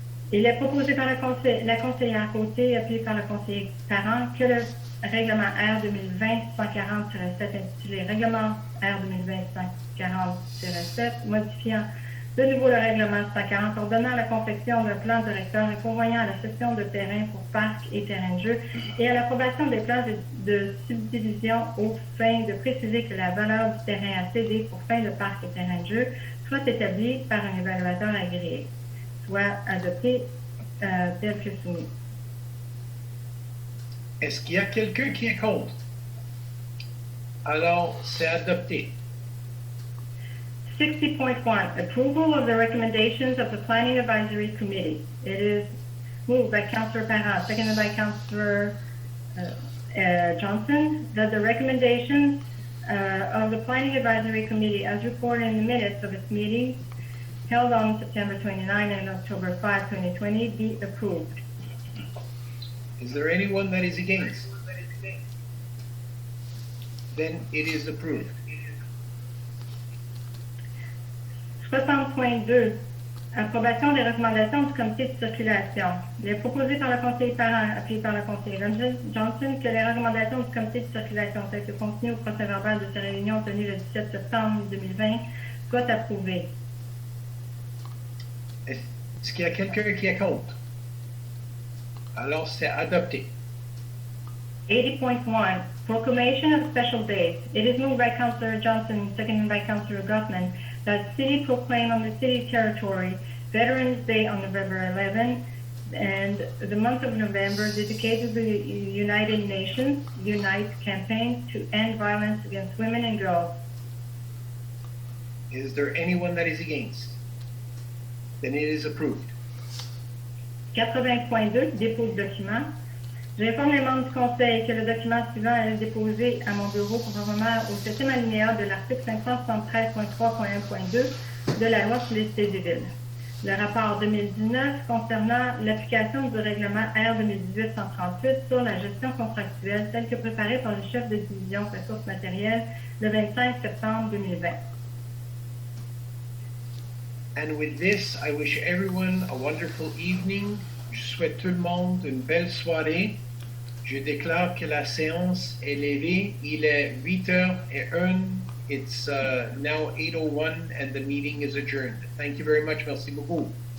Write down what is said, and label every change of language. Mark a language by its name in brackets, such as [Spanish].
[French] Il est proposé par la conseillère Côté, appuyé par le conseiller Parent, que le règlement R 2020-140-7 intitulé Règlement R 2020-140-7 modifiant de nouveau le règlement 140 ordonnant la confection d'un plan directeur et prévoyant la cession de terrain pour parcs et terrains de jeu et à l'approbation des plans de subdivision aux fins de préciser que la valeur du terrain à céder pour fin de parc et terrain de jeu soit établi par un évaluateur agréé, soit adopté tel que soumis. Est-ce qu'il y a quelqu'un qui est contre? Alors, c'est adopté. [English] 60.1, approval of the recommendations of the Planning Advisory Committee. It is moved by Councillor Parent, seconded by Councillor Johnson, that the recommendations of the Planning Advisory Committee, as reported in the minutes of its meetings held on September 29 and October 5, 2020, be approved. Is there anyone that is against? Then it is approved. [French] 60.2, approbation des recommandations du comité de circulation. Il est proposé par le conseiller Parent, appuyé par le conseiller Johnson, que les recommandations du comité de circulation telles que contenues au procès-verbal de ces réunions tenues le 17 septembre 2020 soient approuvées. Est-ce qu'il y a quelqu'un qui est contre? Alors, c'est adopté. [English] 80.1, proclamation of special days. It is moved by Councillor Johnson, seconded by Councillor Gutman, that city proclaim on the city territory Veterans Day on November 11 and the month of November dedicated to the United Nations Unite campaign to end violence against women and girls. Is there anyone that is against? Then it is approved. [French] 80.2, dépôt de document. J'informe les membres du Conseil que le document suivant est déposé à mon bureau conformément au 7e alinéa de l'article 573.3.1.2 de la loi sur les cités des villes. Le rapport 2019 concernant l'application du règlement R 2018-138 sur la gestion contractuelle tel que préparé par le chef de division ressources matérielles le 25 septembre 2020. [English] And with this, I wish everyone a wonderful evening. [French] Je souhaite tout le monde une belle soirée. Je déclare que la séance est levée. Il est 8h01. [English] It's now 8:01 and the meeting is adjourned. Thank you very much. [French] Merci beaucoup.